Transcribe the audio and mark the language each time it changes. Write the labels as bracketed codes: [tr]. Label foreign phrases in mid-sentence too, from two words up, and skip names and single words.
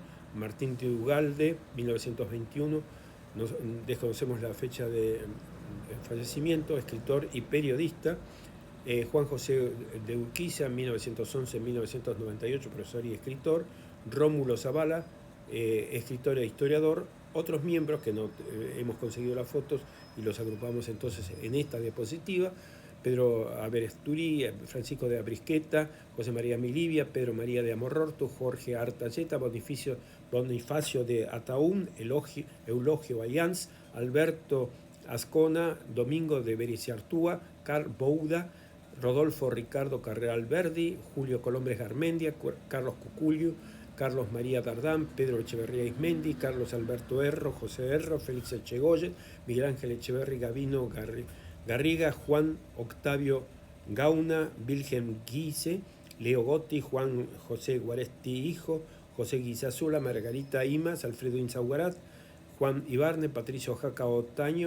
[es] Martín de Ugalde, 1921, desconocemos la fecha de fallecimiento, escritor y periodista. Juan José de Urquiza, 1911-1998, profesor y escritor. Rómulo Zavala, escritor e historiador. Otros miembros que no hemos conseguido las fotos y los agrupamos entonces en esta diapositiva: Pedro Aberesturi, Francisco de Abrisqueta, José María Milivia, Pedro María de Amororto, Jorge Artalleta, Bonifacio de Ataún, Eulogio Ayans, Alberto Ascona, Domingo de Bericiartúa, Carl Bouda, Rodolfo Ricardo Carrera Alberdi, Julio Colombres Garmendia, Carlos Cuculio, Carlos María Dardán, Pedro Echeverría Ismendi, Carlos Alberto Erro, José Erro, Félix Echegoyen, Miguel Ángel Echeverri Gavino Garriga, Juan Octavio Gauna, Wilhelm Guise, Leo Gotti, Juan José Guaresti Hijo, José Guizazula, Margarita Imas, Alfredo Inzauguarat, Juan Ibarne, Patricio Jaca Otaño,